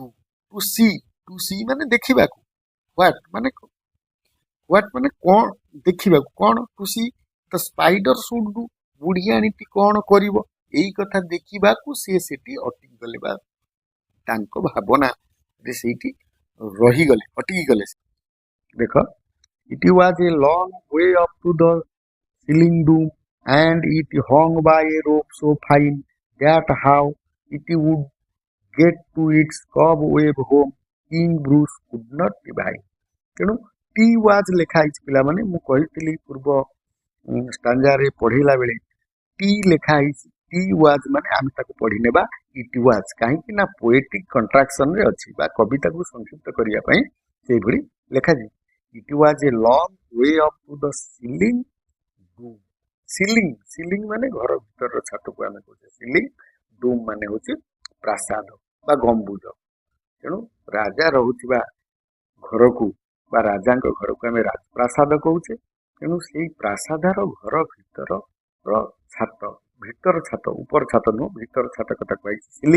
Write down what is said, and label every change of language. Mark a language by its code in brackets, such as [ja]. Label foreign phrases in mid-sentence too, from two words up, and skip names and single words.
[en] to see [or] ମାନେ ଦେଖିବାକୁ, ହ୍ୱାଟ ମାନେ କଣ ଦେଖିବାକୁ, କଣ? [en] to see the spider should do, [or] ବୁଢିଆଣୀଟି କଣ କରିବ, ଏଇ କଥା ଦେଖିବାକୁ ସିଏ ସେଠି ଅଟକି ଗଲେ ବା ତାଙ୍କ ଭାବନାରେ ସେଇଠି ରହିଗଲେ, ଅଟକି ଗଲେ। ଦେଖ, [en] it was a long way up to the ceiling doom, and it hung by a rope so fine that how it would get to its cobweb home King Bruce could not divine। [or] ତେଣୁ [en] 'Twas [or] ଲେଖା ହେଇଛି ପିଲାମାନେ, ମୁଁ କହିଥିଲି ପୂର୍ବ ଷ୍ଟାଞ୍ଜାରେ ପଢିଲା ବେଳେ ଟି ଲେଖା ହେଇଛି। [en] 'Twas [or] ମାନେ ଆମେ ତାକୁ ପଢି ନେବା [en] it was, [or] କାହିଁକି ନା [en] poetic contraction [or] ରେ ଅଛି ବା କବିତାକୁ ସଂକ୍ଷିପ୍ତ କରିବା ପାଇଁ ସେଇଭଳି ଲେଖାଯିବ। [en] It was a long way up to the ceiling doom। [or] ସିଲିଂ, ସିଲିଂ ମାନେ ଘର ଭିତରର ଛାତକୁ ଆମେ କହୁଛେ ସିଲିଂ, ଡୁମ୍ ମାନେ ହଉଛି ପ୍ରାସାଦ ବା ଗମ୍ବୁଜ। ତେଣୁ ରାଜା ରହୁଥିବା ଘରକୁ ବା ରାଜାଙ୍କ ଘରକୁ ଆମେ ରାଜପ୍ରାସାଦ କହୁଛେ। ତେଣୁ ସେଇ ପ୍ରାସାଦର ଘର ଭିତର ଛାତ, ଭିତର ଛାତ, ଉପର ଛାତ ନୁହଁ, ଭିତର ଛାତ କଥା କୁହାଯାଇଛି ସିଲିଂ।